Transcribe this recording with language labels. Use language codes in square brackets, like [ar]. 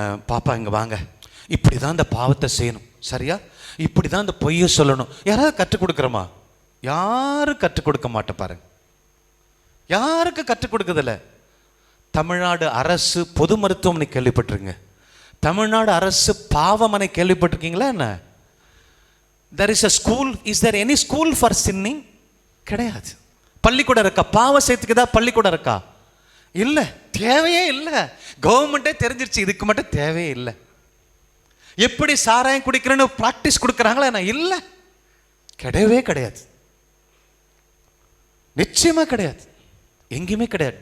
[ta] பாப்பா இங்க வாங்க, இப்படிதான் இந்த பாவத்தை செய்யணும், சரியா? இப்படிதான் இந்த பொய்யை சொல்லணும், யாராவது கற்றுக் கொடுக்குறோமா? யாரும் கற்றுக் கொடுக்க மாட்டேன் பாருங்க. யாருக்கு கற்றுக் கொடுக்குதில்ல. தமிழ்நாடு அரசு பொது மருத்துவமனை கேள்விப்பட்டிருங்க. தமிழ்நாடு அரசு பாவமனை கேள்விப்பட்டிருக்கீங்களா? என்ன, [en] there is a school, is there any school for sinning? [ta] கிடையாது. பள்ளிக்கூடம் இருக்கா? பாவம் செய்யறதுக்கு தான் பள்ளிக்கூடம் இருக்கா? இல்ல, தேவையே இல்லை. கவர்மெண்டே தெரிஞ்சிருச்சு, இதுக்கு மட்டும் தேவையே இல்லை. எப்படி சாராயம் குடிக்கிறேன்னு பிராக்டிஸ் கொடுக்குறாங்களா? என்ன, இல்லை, கிடையவே கிடையாது, நிச்சயமா கிடையாது, எங்கேயுமே கிடையாது.